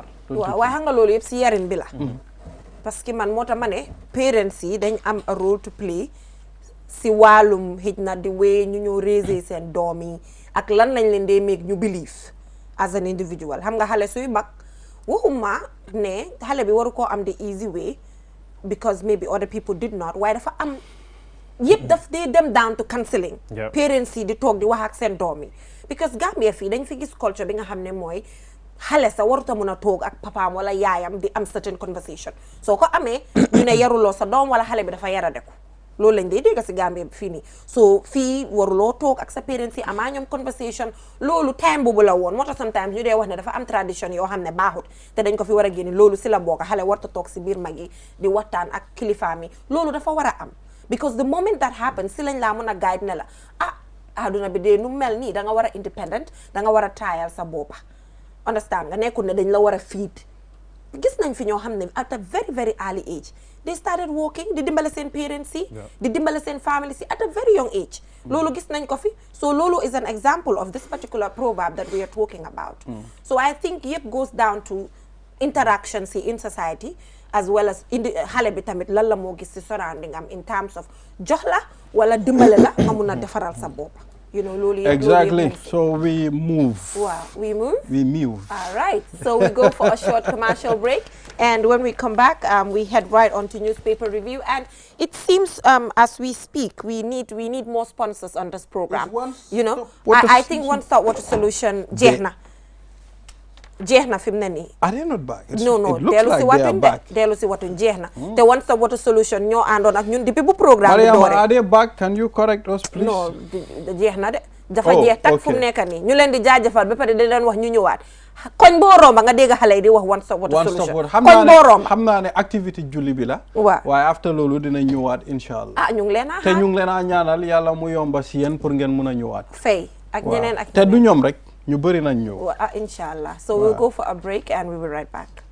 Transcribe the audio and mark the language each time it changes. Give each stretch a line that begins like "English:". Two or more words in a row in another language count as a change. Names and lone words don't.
Wolof: waaw waaye xam nga loolu yëpp si yarin bi la
French: parce que
Wolof: man moo tax ma ne parents yi dañ am
English: a role to play
Wolof: si wàllum xëj na di wéy ñu ñëw raise seen doom yi ak lan lañ leen dee make ñu
English: believe as an individual
Wolof: xam nga xale suy mag waxuma ne xale bi waru koo am
English: the easy way because maybe other people did not
Wolof: waaye dafa am yëpp daf dee dem
English: down to counseling
Wolof: parents yi di toog di wax ak seen doom yi because Gambia fii dañ fi gis culture bi nga xam ne mooy xale sa waruta mun a toog ak papaam wala yaayam di am
English: certain conversation
Wolof: soo ko amee ñu ne yaruloo sa doom wala xale bi dafa yaradeku loolu lañ dee dégg si Gambie bi fii nii so fii waruloo toog ak sa parents yi amaa ñoom conversation loolu time boobu la woon moo tax sometimes ñu dee wax ne dafa am tradition yoo xam ne baaxut te dañ ko fi war a génne loolu si la bokk xale warta toog si biir mag yi di waxtaan ak kilifaam yi loolu dafa war a am because
English: the moment that happens
Wolof: si lañ laa mën a guide ne la adduna bi dee nu mel nii da nga war a independent da nga war a taayal sa boppa understand nga nekkul ne dañ la war a feed gis nañ fi ñoo xam ne
English: at a very very early age they started working
Wolof: di dimbale seen parents yi di dimbale seen family yi
English: at a very young age
Wolof: loolu gis nañ ko fi so loolu
English: is an example of this particular proverb that we are talking about so I think yëpp goes down to interactions in society as well as
Wolof: xale bi tamit lan la moo gis ci
English: surrounding am in terms of
Wolof: jox la wala dimbale la nga mun a defaral sa bopp
English: you know loolu exactly so we move wow we move all right so we go for a short commercial break and when we come back we head right on to newspaper review and it seems as we speak we need more sponsors on this program you know I think One Stop Water Solution
Wolof: jeex na fi mu ne nii.
English: are they not back?
Wolof: no dellu si watuñ de dellu si watuñ jeex na te One Stop Water Solution ñoo àndoon ak ñun depuis bu programme bi doore
English: are they back? Can you correct us please?
Wolof: non jeex na de dafa jeex tak fu mu nekk nii ñu leen di jaajëfal ba pare di leen wax ñu ñëwaat koñ boo romba nga dégg xale yi di wax One Stop Water Solution koñ boo romba xam naa ne activité julli bi la waaye after loolu dina ñëwaat inshallah ñu ngi leen a te ñu ngi leen a ñaanal yàlla mu yomba si yéen pour ngeen mun a ñëwaat fay ak ñeneen ak te du ñoom rek ñu bëri nañ ñëw
English: inshallah so we'll go for a break and we will be right back.